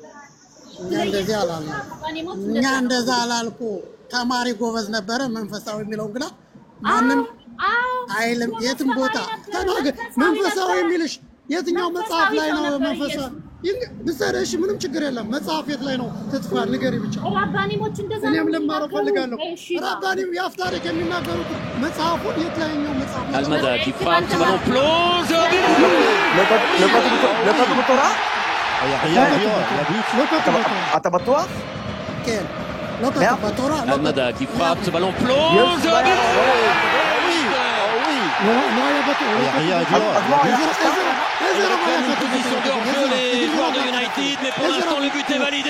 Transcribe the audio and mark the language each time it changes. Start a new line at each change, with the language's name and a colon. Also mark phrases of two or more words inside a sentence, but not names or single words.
Amharic: እኛ እንደዛ አላልኩ። ተማሪ ጎበዝ ነበረ መንፈሳዊ የሚለውን ግላ ማንም አይልም። የትም ቦታ ተናገር። መንፈሳዊ የሚልሽ የትኛው መጽሐፍ ላይ ነው? መንፈሳዊ ብትሰረሽ ምንም ችግር የለም። መጽሐፍ የት ላይ ነው? ተጽፏል? ንገሪ ብቻ። ራባኒሞች እንደዛ እኔም ልማረው ፈልጋለሁ። ራባኒም የአፍ ታሪክ የሚናገሩት መጽሐፉን የትኛው መጽሐፍ ነው?
French: Almada qui frappe, ce ballon plonge. Almada qui frappe, ce ballon plonge. Position de hors-jeu les joueurs de United, mais pour l'instant le but est validé.